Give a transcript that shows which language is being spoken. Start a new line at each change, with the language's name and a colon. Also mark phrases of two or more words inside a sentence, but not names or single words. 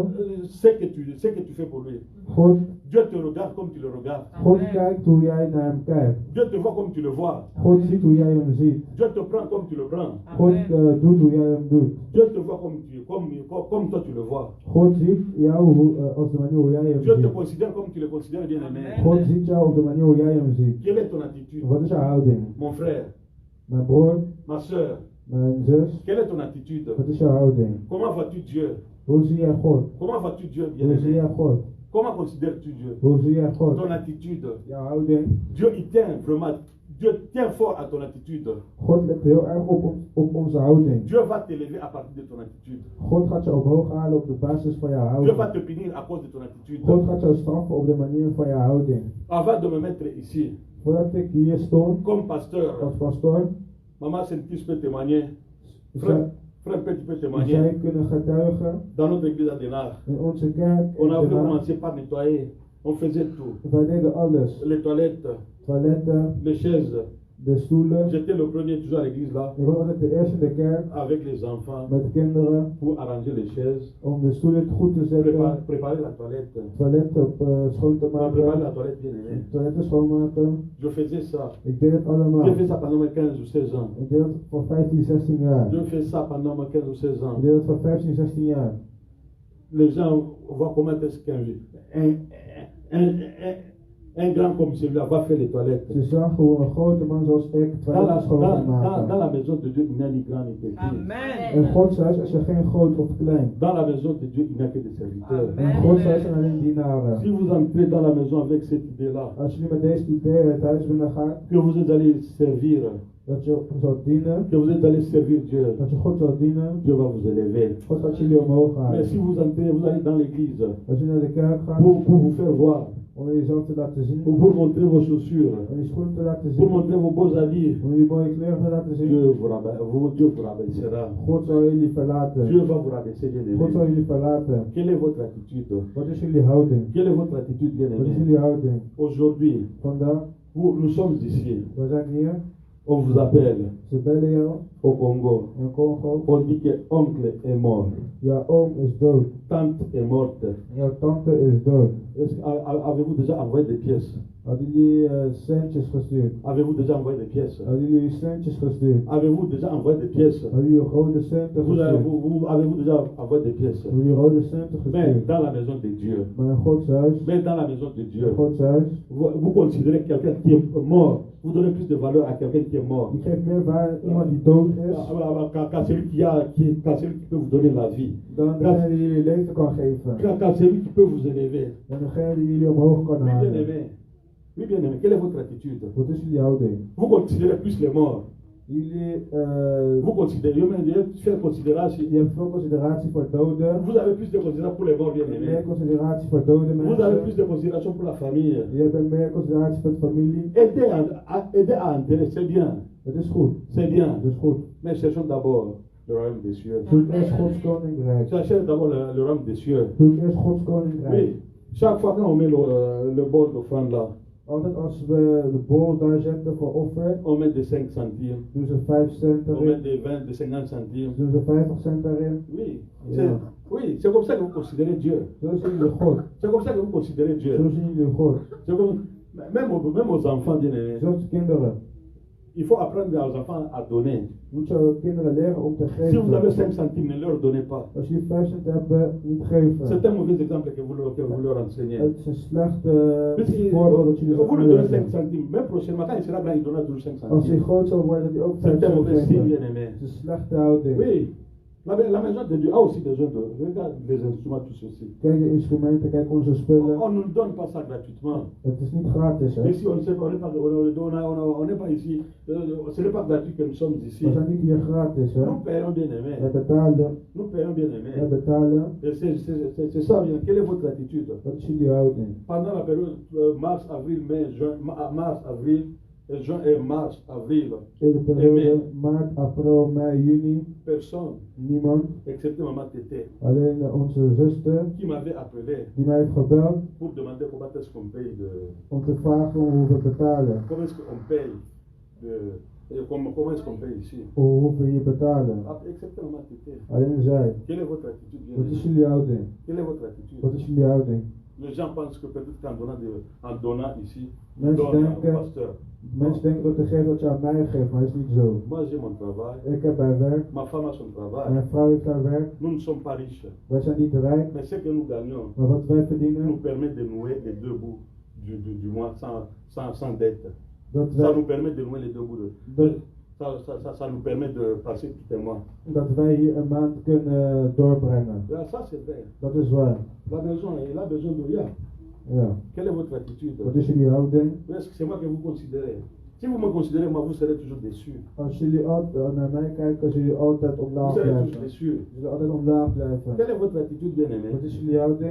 French: Ce que tu fais pour lui.
Dutch: God.
French: Dieu te regarde comme tu le regardes.
Dutch: God kijkt hoe jij naar hem kijkt.
French: Dieu te voit comme tu le vois.
Dutch: God ziet hoe jij hem ziet.
French: Dieu te prend comme tu le prends.
Dutch: God doet hoe jij hem doet.
French: Dieu te voit comme toi tu le vois.
Dutch: God ziet jou als de manier hoe jij hem
French: Dieu te
Dutch: ziet.
French: considère comme tu le considères, bien aimé.
Dutch: God ziet jou op de manier hoe jij hem ziet.
French: Quelle est ton attitude?
Dutch: Wat is jouw houding?
French: Mon frère,
Dutch: Mijn broer,
French: ma soeur,
Dutch: mijn zus,
French: quelle est ton attitude?
Dutch: wat is jouw houding?
French: Comment vois-tu Dieu?
Dutch: Hoe zie jij God?
French: Comment vois-tu Dieu, bien
Dutch: Hoe zie
French: aimé?
Dutch: jij God?
French: Comment considères-tu Dieu?
Dutch: Hoe zie jij God?
French: Ton attitude.
Dutch: Jouw houding.
French: Dieu, il tient vraiment. Dieu tient fort à ton attitude.
Dutch: God let heel erg op onze houding.
French: Dieu va t'élever à partir de ton attitude.
Dutch: God gaat je omhoog halen op de basis van jouw
French: Dieu va
Dutch: houding.
French: te punir à cause de ton attitude.
Dutch: God gaat jou straffen op de manier van jouw houding.
French: Avant de me mettre ici,
Dutch: Voordat ik hier stond
French: comme pasteur,
Dutch: als pastoor,
French: maman Saint-Christ peut témoigner.
Dutch: zij,
French: Frère Petit peut
Dutch: zij
French: témoigner.
Dutch: kunnen getuigen
French: Dans notre église à Denar,
Dutch: in onze kerk.
French: on avait
Dutch: in Den Haag.
French: commencé par nettoyer. On faisait tout.
Dutch: Wij deden alles.
French: Les toilettes,
Dutch: Toiletten,
French: les chaises.
Dutch: de stoelen.
French: J'étais le premier toujours à l'église là,
Dutch: Ik was altijd de eerste in de kerk
French: avec les enfants,
Dutch: met de kinderen
French: pour arranger les chaises,
Dutch: om de stoelen goed te zetten,
French: préparer la toilette.
Dutch: toiletten schoon te
French: Préparer la
Dutch: maken,
French: toilette bien aimé.
Dutch: toiletten schoonmaken.
French: Je faisais ça.
Dutch: Ik deed het allemaal.
French: J'ai fait ça pendant mes 15 ou 16 ans.
Dutch: Ik deed het voor 15, 16 jaar.
French: Je fais ça pendant mes 15 ou 16 ans.
Dutch: Ik deed het voor 15, 16 jaar.
French: Les gens voient comment est-ce un grand comme celui-là va faire les toilettes.
Dutch: Ze zag hoe een grote man zoals ik toiletten schoon kon
French: Dans
Dutch: maken.
French: la maison de Dieu, il n'y a ni grand ni petit.
Dutch: In Gods huis is er geen groot of klein.
French: Dans la maison de Dieu, il n'y a que des serviteurs.
Dutch: In Gods huis zijn alleen dienaren.
French: Si vous entrez dans la maison avec cette idée-là,
Dutch: Als jullie met deze idee het huis binnen gaat,
French: que vous êtes allés servir,
Dutch: dat je zou dienen,
French: que vous êtes allés servir Dieu,
Dutch: dat je God zou dienen,
French: Dieu va vous élever.
Dutch: God gaat jullie omhoog
French: Mais
Dutch: halen.
French: si vous entrez, vous allez dans l'église
Dutch: Als je naar de kerk gaat,
French: pour vous faire voir,
Dutch: om jezelf te laten zien,
French: pour montrer vos chaussures,
Dutch: om je schoenen te laten
French: pour
Dutch: zien,
French: montrer vos beaux habits,
Dutch: om je mooie kleren te laten zien,
French: Dieu vous rabaissera.
Dutch: God zal jullie verlaten.
French: Dieu va vous rabaisser, bien
Dutch: God zal
French: aimé.
Dutch: jullie verlaten.
French: Quelle est votre attitude?
Dutch: Wat is jullie houding?
French: Quelle est votre attitude, bien
Dutch: Wat is
French: aimé?
Dutch: jullie houding?
French: Aujourd'hui,
Dutch: Vandaag,
French: nous sommes ici.
Dutch: we zijn hier,
French: On vous appelle
Dutch: ze bellen jou
French: au Congo.
Dutch: in Congo.
French: On dit que oncle est mort,
Dutch: Jouw oom is dood.
French: tante est morte.
Dutch: Jouw tante is dood.
French: Avez-vous déjà envoyé des pièces?
Dutch: Hadden jullie centjes gestuurd?
French: Avez-vous déjà envoyé des pièces?
Dutch: Hadden jullie centjes gestuurd?
French: Avez-vous déjà envoyé des pièces?
Dutch: Hadden jullie rode centen gestuurd?
French: Avez-vous déjà envoyé des pièces?
Dutch: Hadden jullie rode centen
French: Mais
Dutch: gestuurd?
French: dans la maison de Dieu,
Dutch: Maar in Gods huis,
French: mais dans la maison de Dieu,
Dutch: in Gods huis,
French: vous considérez quelqu'un qui est mort, vous donnez plus de valeur à quelqu'un qui est mort.
Dutch: je geeft meer waarde aan iemand die dood is
French: Qu'à celui qui peut vous donner la vie.
Dutch: dan degene die jullie leven kan geven.
French: Qu'à celui qui peut vous élever.
Dutch: En degene die jullie omhoog kan
French: Oui, bien
Dutch: halen.
French: aimé. Oui, bien aimé. Quelle est votre attitude?
Dutch: Wat is jullie houding?
French: Vous considérez plus les morts.
Dutch: Jullie,
French: Vous considérez, je fais considération.
Dutch: je hebt veel consideratie voor doden.
French: Vous avez plus de considération pour les morts, bien
Dutch: Meer
French: aimé.
Dutch: consideratie voor dode
French: Vous avez plus
Dutch: mensen.
French: de considération pour la famille.
Dutch: Je hebt meer consideratie voor de familie.
French: Aider à enterrer, c'est bien.
Dutch: Dat is goed.
French: C'est bien.
Dutch: Dat is goed.
French: Mais cherchons d'abord le royaume des cieux.
Dutch: Zoek eerst Gods koninkrijk.
French: Cherchez d'abord le royaume des cieux.
Dutch: Zoek eerst Gods koninkrijk.
French: Oui. Chaque fois qu'on met le bord d'offrande là,
Dutch: Altijd als we de bol daar zetten voor offer,
French: on met des 5 centimes,
Dutch: doen ze 5 cent
French: on met
Dutch: erin.
French: des 20, des 50 centimes.
Dutch: Doen ze 50 cent daarin.
French: Oui.
Dutch: Yeah.
French: C'est comme ça que vous considérez Dieu.
Dutch: Zo zien jullie God.
French: C'est comme ça que vous considérez
Dutch: Zo
French: Dieu.
Dutch: zien jullie God.
French: C'est comme, même aux enfants, bien aimés,
Dutch: Zoals kinderen.
French: il faut apprendre aux enfants à donner.
Dutch: Moet je kinderen leren om te
French: Si vous avez
Dutch: geven.
French: 5 centimes, ne leur donnez pas.
Dutch: Als jullie 5 cent hebben, niet geven.
French: C'est un mauvais exemple que vous leur enseignez.
Dutch: Het is een slecht
French: Puisque
Dutch: voorbeeld dat jullie
French: vous
Dutch: zo
French: lui donnez 5
Dutch: aanleggen.
French: centimes, même prochainement, quand il sera grand, il donnera toujours 5
Dutch: Als hij
French: centimes.
Dutch: groot zal worden, dat hij ook 5
French: C'est un
Dutch: cent
French: mauvais signe,
Dutch: geven.
French: bien aimé.
Dutch: Het is een slechte houding.
French: Oui, la maison de Dieu a aussi besoin de. Regarde les instruments, tout ceci.
Dutch: Kijk de instrumenten, kijk onze spullen.
French: On ne nous donne pas ça gratuitement.
Dutch: Het is niet gratis, hè.
French: Ici, on n'est pas ici. Ce n'est pas gratuit que nous sommes ici.
Dutch: We zijn niet hier gratis, hè.
French: Nous payons bien
Dutch: We
French: aimé.
Dutch: betalen,
French: Nous payons bien
Dutch: we
French: aimé.
Dutch: betalen.
French: Et c'est ça, bien. Quelle est votre attitude?
Dutch: Wat is jullie houding?
French: Pendant la période mars, avril, mai, juin, mars, avril, juin et mars, avril,
Dutch: In de periode maart, april, mei, juni,
French: personne,
Dutch: niemand.
French: excepté maman Tété,
Dutch: Alleen onze zuster,
French: qui m'avait appelé
Dutch: die mij heeft gebeld
French: pour demander comment est-ce qu'on paye
Dutch: om te vragen hoe we betalen.
French: comment est-ce qu'on paye comment est-ce qu'on paye ici.
Dutch: Hoe we hier betalen.
French: Excepté maman Tété.
Dutch: Alleen zij.
French: Quelle est votre attitude, bien
Dutch: Wat is
French: aimé?
Dutch: jullie houding?
French: Quelle est votre attitude?
Dutch: Wat is jullie houding?
French: Les gens pensent que peut-être en donnant ici, ils
Dutch: Mensen
French: donnent au
Dutch: denken,
French: pasteur.
Dutch: mensen denken dat de geeft dat je aan mij geeft, maar dat is niet zo.
French: Moi j'ai mon travail,
Dutch: Ik heb mijn werk,
French: ma femme a son travail.
Dutch: mijn vrouw heeft haar werk.
French: Nous ne sommes pas riches,
Dutch: Wij zijn niet rijk,
French: mais ce que nous gagnons
Dutch: maar wat wij
French: nous
Dutch: verdienen,
French: permet de nouer les deux bouts du mois sans dette.
Dutch: dat
French: Ça
Dutch: wij,
French: nous permet de nouer les deux bouts.
Dutch: dat,
French: Ça nous permet de passer tout un mois.
Dutch: Dat wij hier een maand kunnen doorbrengen.
French: Là, ça c'est vrai.
Dutch: Dat is waar.
French: La maison, elle a besoin de rien.
Dutch: Ja.
French: Quelle est votre attitude?
Dutch: Wat is jullie houding?
French: Est-ce que c'est moi que vous considérez? Si vous me considérez, moi, vous serez toujours déçu.
Dutch: Als jullie altijd naar mij kijken, zullen jullie altijd
French: Vous
Dutch: omlaag
French: serez toujours
Dutch: blijven.
French: déçu.
Dutch: Jullie altijd omlaag blijven.
French: Quelle est votre attitude, bien-aimé?
Dutch: Wat is jullie houding?